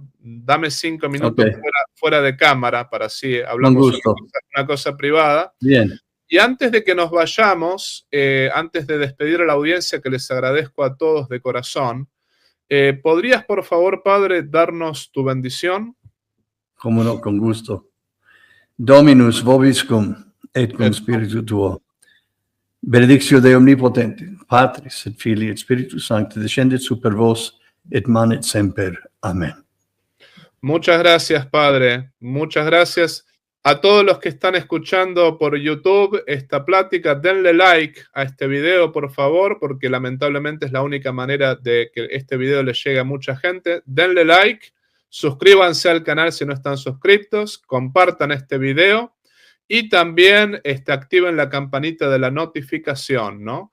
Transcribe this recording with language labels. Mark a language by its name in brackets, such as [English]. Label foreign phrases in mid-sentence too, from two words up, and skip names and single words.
[Spanish] Dame 5 minutos fuera de cámara para así hablamos una cosa privada. Bien. Y antes de que nos vayamos, antes de despedir a la audiencia, que les agradezco a todos de corazón, ¿podrías, por favor, Padre, darnos tu bendición? Cómo no, con gusto. [Latin] Dominus vobiscum et cum spiritu tuo. Benedictio Dei omnipotente, Patris et Filii et Spiritus Sancti, descendet super vos et manet semper. [Spanish] Amén. Muchas gracias, Padre. Muchas gracias. A todos los que están escuchando por YouTube esta plática, denle like a este video, por favor, porque lamentablemente es la única manera de que este video le llegue a mucha gente. Denle like, suscríbanse al canal si no están suscritos, compartan este video y también activen la campanita de la notificación, ¿no?